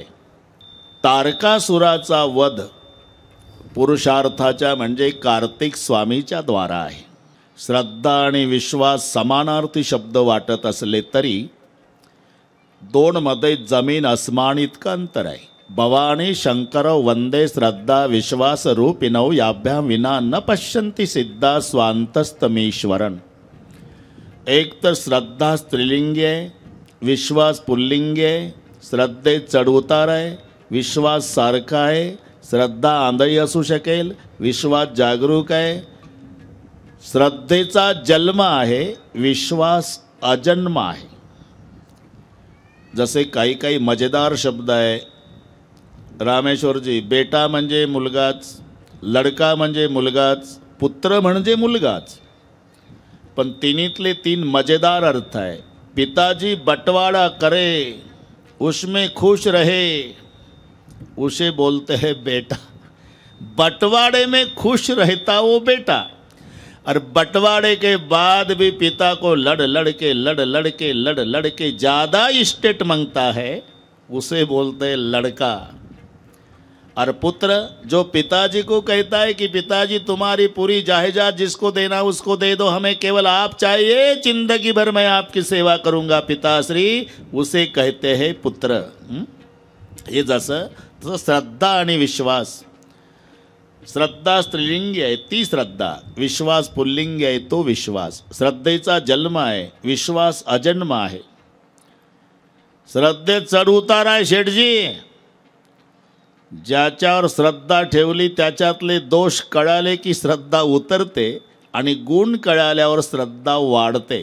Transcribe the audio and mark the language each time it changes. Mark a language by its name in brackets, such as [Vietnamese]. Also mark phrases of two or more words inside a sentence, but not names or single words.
[Marathi] तारकासुराचा वध पुरुषार्थाच्या म्हणजे कार्तिक स्वामीच्या द्वारा आहे. श्रद्धा आणि विश्वास समानार्थी शब्द वाटत असले तरी 2 मध्ये जमीन अस्मान इतकं अंतर आहे. [Sanskrit] भवानी शंकर वंदे श्रद्धा विश्वास रूपिणौ याभ्याम विना न पश्यन्ति सिद्धा स्वांतस्तमीश्वरन. [Marathi] एक तर श्रद्धा स्त्रीलिंगी आहे, विश्वास पुल्लिंगी आहे. श्रद्धेत चढउतार आहे, विश्वास सारखा आहे. श्रद्धा आंधळी असू शकेल, विश्वास जागरूक आहे. श्रद्धेचा जन्म आहे, विश्वास अजन्म आहे. जसे काही काही मजेदार शब्द आहे. रामेश्वरजी, बेटा म्हणजे मुलगाच, लडका म्हणजे मुलगाच, पुत्र म्हणजे मुलगाच. पण तिन्हीतले 3 मजेदार अर्थ आहे. [Hindi] पिताजी बंटवाड़ा करे, उसमें खुश रहे, उसे बोलते हैं बेटा. बंटवाड़े में खुश रहता वो बेटा, और बंटवाड़े के बाद भी पिता को लड़ लड़ के ज़्यादा स्टेट मांगता है, उसे बोलते हैं लड़का. और पुत्र जो पिताजी को कहता है कि पिताजी तुम्हारी पूरी जायदाद जिसको देना उसको दे दो, हमें केवल आप चाहिए, जिंदगी भर मैं आपकी सेवा करूँगा पिताश्री, उसे कहते हैं पुत्र. [Marathi] हे जसं तसं श्रद्धा आणि विश्वास. श्रद्धा स्त्रीलिंगी आहे ती श्रद्धा, विश्वास पुल्लिंगी आहे तो विश्वास. श्रद्धेचा जन्म आहे, विश्वास अजन्म आहे. श्रद्धेत चढ उतार आहे शेठजी. ज्याच्यावर श्रद्धा ठेवली त्याच्यातले दोष कळाले की श्रद्धा उतरते आणि गुण कळाल्यावर श्रद्धा वाढते.